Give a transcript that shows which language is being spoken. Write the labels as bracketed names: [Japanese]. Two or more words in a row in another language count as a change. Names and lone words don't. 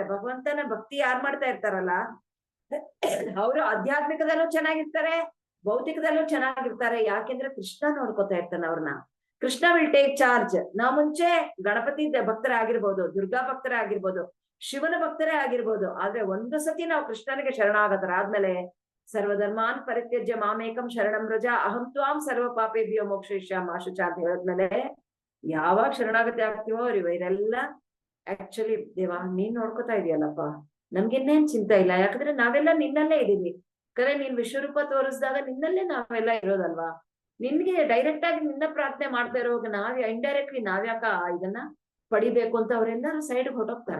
[Kannada] ಭಗವಂತನ ಭಕ್ತಿ ಯಾರು ಮಾಡ್ತಾ ಇರ್ತಾರಲ್ಲ ಅವರು ಆಧ್ಯಾತ್ಮಿಕದಲ್ಲೂ ಚೆನ್ನಾಗಿರ್ತಾರೆ, ಭೌತಿಕದಲ್ಲೂ ಚೆನ್ನಾಗಿರ್ತಾರೆ. ಯಾಕೆಂದ್ರೆ ಕೃಷ್ಣ ನೋಡ್ಕೊತಾ ಇರ್ತಾನೆ ಅವ್ರನ್ನ. [English] Krishna will take charge. [Kannada] ನಾವು ಮುಂಚೆ ಗಣಪತಿ ಭಕ್ತರೇ ಆಗಿರ್ಬೋದು, ದುರ್ಗಾ ಭಕ್ತರೇ ಆಗಿರ್ಬೋದು, ಶಿವನ ಭಕ್ತರೇ ಆಗಿರ್ಬೋದು. ಆದ್ರೆ ಒಂದು ಸತಿ ನಾವು ಕೃಷ್ಣನಿಗೆ ಶರಣಾಗತರಾದ್ಮೇಲೆ [Sanskrit] ಸರ್ವಧರ್ಮಾನ್ ಪರಿತ್ಯಜ್ಯ ಮಾಮೇಕಂ ಶರಣಂ ವ್ರಜ ಅಹಂ ತ್ವಾಂ ಸರ್ವ ಪಾಪೇಭ್ಯೋ ಮೋಕ್ಷಯಿಷ್ಯಾಮಿ ಮಾಶುಚ [Kannada] ಅಂತ ಹೇಳಿದ್ಮೇಲೆ ಯಾವಾಗ ಶರಣಾಗತಿ ಆಗ್ತೀವೋ ಇವರೆಲ್ಲ ಆಕ್ಚುಲಿ ದೇವಾ ನೀನ್ ನೋಡ್ಕೊತಾ ಇದೀಯಲ್ಲಪ್ಪ, ನಮ್ಗಿನ್ನೇನ್ ಚಿಂತೆ ಇಲ್ಲ. ಯಾಕಂದ್ರೆ ನಾವೆಲ್ಲ ನಿನ್ನಲ್ಲೇ ಇದೀವಿ. ಕರೆ ನೀನ್ ವಿಶ್ವರೂಪ ತೋರಿಸಿದಾಗ ನಿನ್ನಲ್ಲೇ ನಾವೆಲ್ಲ ಇರೋದಲ್ವಾ. ನಿನ್ಗೆ ಡೈರೆಕ್ಟ್ ಆಗಿ ನಿನ್ನ ಪ್ರಾರ್ಥನೆ ಮಾಡ್ತಾ ಇರೋವಾಗ ಇಂಡೈರೆಕ್ಟ್ಲಿ ನಾವ್ಯಾಕ ಇದನ್ನ ಪಡಿಬೇಕು ಅಂತ ಅವರೆಲ್ಲರೂ ಸೈಡ್ ಹೊಟ್ಟೋಗ್ತಾರೆ.